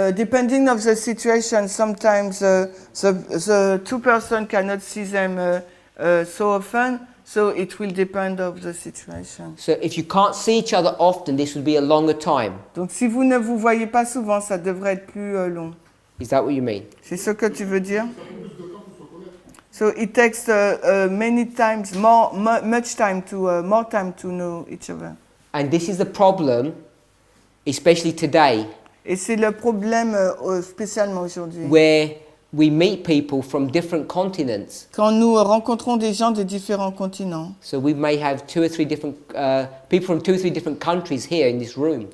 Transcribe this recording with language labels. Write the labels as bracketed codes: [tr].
[en] Depending of the situation, sometimes the two person cannot see them so often, so it will depend of the situation. So if you can't see each other often, this would be a longer time. [fr] Donc si vous ne vous voyez pas souvent, ça devrait être plus long. [en] Is that what you mean? [fr] C'est ce que tu veux dire? [en] So it takes many times, much time more time to know each other. And this is the problem, especially today, [fr] Et c'est le problème spécialement aujourd'hui. [en] where we meet people from different continents. [fr] Quand nous rencontrons des gens de différents continents. [en] So we may have 2 or 3 different people from 2 or 3 different countries here in this room.